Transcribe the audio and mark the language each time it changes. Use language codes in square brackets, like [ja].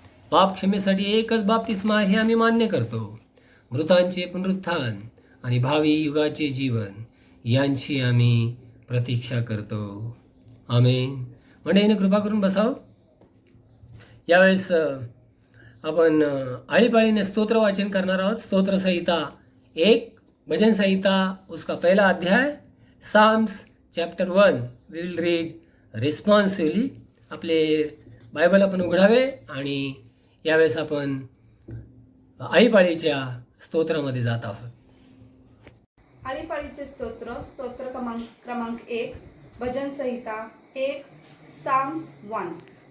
[mr] पाप क्षमेसाठी एकच बाप्तिस्मा हे आम्ही मान्य करतो. मृतांचे पुनरुत्थान आणि भावी युगाचे जीवन यांची आम्ही प्रतीक्षा करतो. आमेन. मंडळीने कृपा करून बसाव. यावेळेस आपण आळीपाळीने स्तोत्र वाचन करणार आहोत. स्तोत्र संहिता 1, भजन संहिता [hi] उसका पहला अध्याय, [mr] Sam's chapter 1. [en] We will read responsively. [mr] आपले बायबल आपण उघडावे आणि यावेळेस आपण आळीपाळीच्या स्तोत्रामध्ये जात आहोत. आळीपाळीचे स्तोत्र. स्तोत्र क्रमांक 1, भजन संहिता 1, साम्स 1.